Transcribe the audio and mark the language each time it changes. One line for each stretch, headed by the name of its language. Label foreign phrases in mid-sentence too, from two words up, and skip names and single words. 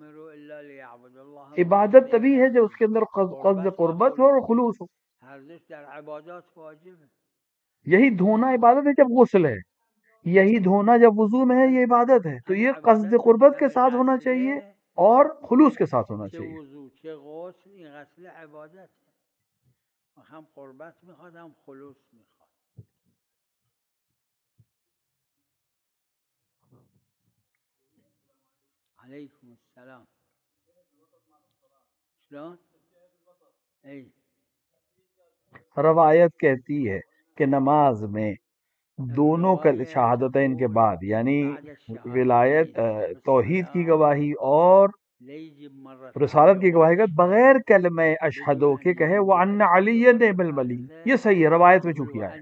Urdu: عبادت تبھی ہے جو اس کے اندر قصد قربت ہو اور خلوص ہو. یہی دھونا عبادت ہے جب غسل ہے، یہی دھونا جب وضو میں ہے یہ عبادت ہے. تو یہ قصد قربت کے ساتھ ہونا چاہیے اور خلوص کے ساتھ ہونا چاہیے.
Persian: چه غسل این غسل عبادت هم قربت میخواد هم خلوص میخواد.
Arabic: علیکم السلام. شلون؟ ای
Urdu: روایت کہتی ہے کہ نماز میں دونوں شہادتین کے بعد یعنی ولایت توحید کی گواہی اور رسالت کی گواہی کا بغیر کلمہ اشہدو کے کہے
Arabic: وَأَنَّ عَلِيًّا نِعْمَ الْوَلِيُّ،
Urdu: یہ صحیح ہے روایت میں چونکہ آیا.